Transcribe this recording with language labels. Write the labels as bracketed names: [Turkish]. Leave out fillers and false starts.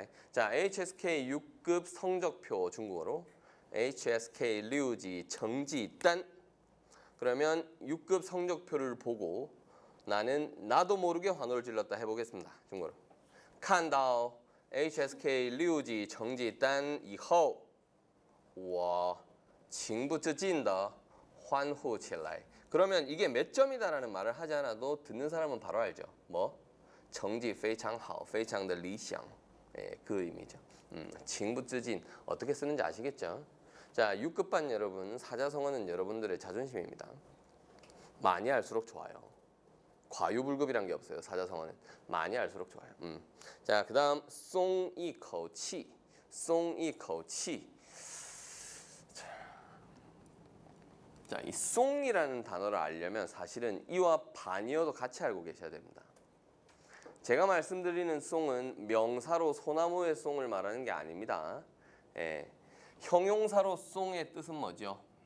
[Korean] 자, HSK 6급 성적표 중국어로 [Chinese] HSK 6級成绩单. [Korean] 그러면 6급 성적표를 보고 나는 나도 모르게 환호를 질렀다 해보겠습니다. 중국어로. [Chinese] 看到 HSK 6级成绩单以后我情不自禁地欢呼起来. [Korean] 그러면 이게 몇 점이다라는 말을 하지 않아도 듣는 사람은 바로 알죠. 뭐? [Chinese] 成绩非常好,非常的理想. [Korean] 예, 그 의미죠. 情不自禁 어떻게 쓰는지 아시겠죠? 자, 6급반 여러분, 사자성어는 여러분들의 자존심입니다. 많이 할수록 좋아요. 과유불급이란 게 없어요. 사자성어는 많이 할수록 좋아요. 자, 그다음 [Chinese] 松一口气,松一口气. [Korean] 자, 이 송이라는 단어를 알려면 사실은 이와 반이어도 같이 알고 계셔야 됩니다. 제가 말씀드리는 송은 명사로 소나무의 송을 말하는 게 아닙니다. 예, 형용사로 송의 뜻은 뭐죠?